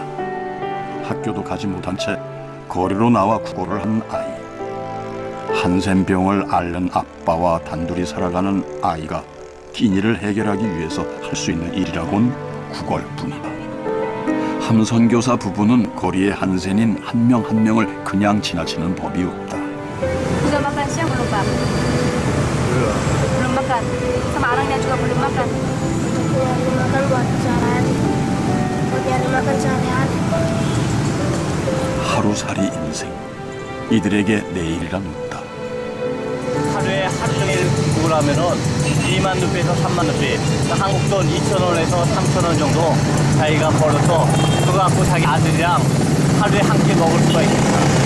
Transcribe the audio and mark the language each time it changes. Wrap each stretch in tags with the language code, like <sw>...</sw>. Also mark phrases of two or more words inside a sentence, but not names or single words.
<ko>학교도 가지 못한 채 거리로 나와 구걸을 하는 아이. 한센병을 앓는 아빠와 단둘이 살아가는 아이가 끼니를 해결하기 위해서 할 수 있는 일이라곤 구걸뿐이다. 함선교사 부부는 거리의 한센인 한 명 한 명을 그냥 지나치는 법이 없다.</ko> <id>Udah makan siang belum, Pak? Belum makan. Sama anaknya juga belum makan. makan buat sehari-hari. Bagian makan sehari-hari.</id> <ko>하루살이 인생. 이들에게 내일이란 없다. 하루에 하루 종일 구걸하면은 2만 루피에서 3만 루피, 한국 돈 2,000원에서 3,000원 정도 자기가 벌어서 그거 갖고 자기 아들이랑 하루에 한 끼 먹을 수가 있습니다.</ko>